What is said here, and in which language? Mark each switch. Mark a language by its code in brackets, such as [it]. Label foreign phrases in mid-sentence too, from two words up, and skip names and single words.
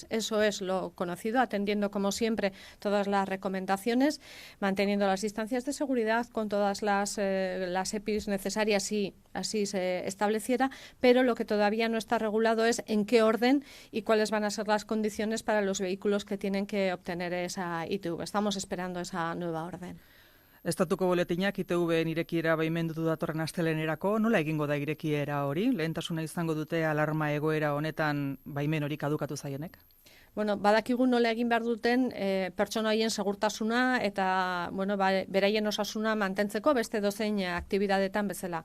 [es] Eso es lo conocido, atendiendo como siempre todas las recomendaciones, manteniendo las distancias de seguridad con todas las EPIs necesarias si así se estableciera, pero lo que todavía no está regulado es en qué orden y cuáles van a ser las condiciones para los vehículos que tienen que obtener esa ITV. Estamos esperando esa nueva orden. [eu] Estatuko boletinak ITV-en irekiera baimendutu datorren astelehenerako, nola egingo da irekiera hori? Lehentasuna izango dute alarma egoera honetan baimen hori kadukatu zaienek? Bueno, badakigu nola egin behar duten pertsona horien segurtasuna eta beraien osasuna mantentzeko beste dozein aktibitateetan bezala.